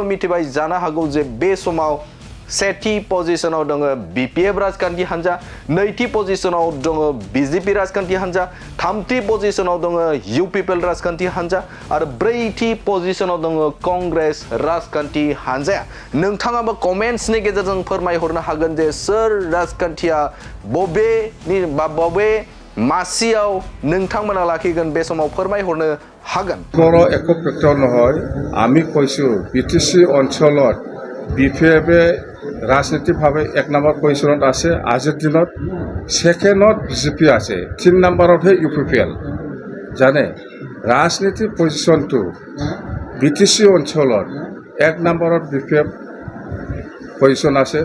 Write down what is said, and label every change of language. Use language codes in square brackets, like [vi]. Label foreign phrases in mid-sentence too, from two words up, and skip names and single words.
[brx] मिथिबाय जानो हागौ जे बे समाव सेथि पजिशनाव दङ बिपिएफ राजखान्थि हान्जा नैथि पजिशनाव दङ बिजेपि राजखान्थि हान्जा थामथि पजिशनाव दङ इउपिपिएल राजखान्थि हान्जा आरो ब्रैथि पजिशनाव दङ कंग्रेस राजखान्थि हान्जाया नोंथाङाबो कमेन्ट्सनि गेजेरजों फोरमायहरनो हागोन जे सोर राजखान्थिया बबे मासियाव नोंथांमोना लाखिगोन बे समाव फोरमायहरनो हागोन [as] কোনো একো ফেক্টৰ নহয় আমি কৈছোঁ বিটিসি অঞ্চলত বিপিএফে ৰাজনীতিভাৱে 1 নম্বৰ পজিশনত আছে আজিৰ দিনত সেকেন্ডত বিজেপি আছে 3 নম্বৰতহে ইউপিপিএল জানে ৰাজনীতি পজিশনটো বিটিসি অঞ্চলত 1 নম্বৰত বিপিএফ পজিশন আছে